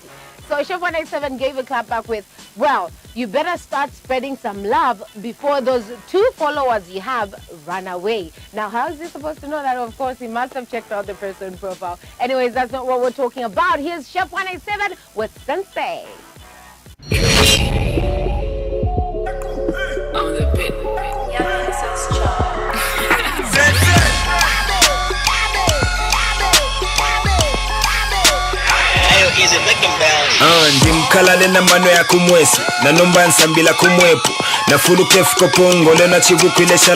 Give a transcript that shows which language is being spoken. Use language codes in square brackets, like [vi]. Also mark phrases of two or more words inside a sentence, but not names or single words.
[en] So Chef 187 gave a clap back with, well, you better start spreading some love before those 2 followers you have run away. Now, how is he supposed to know that? Of course, he must have checked out the person's profile. Anyways, that's not what we're talking about. Here's Chef 187 with Sensei. On the pit. [bem] Ndimkalale na mano ya kumwesi na nomba nsambila kumwepu na fulu kefu kopongo lena chibuku ile shala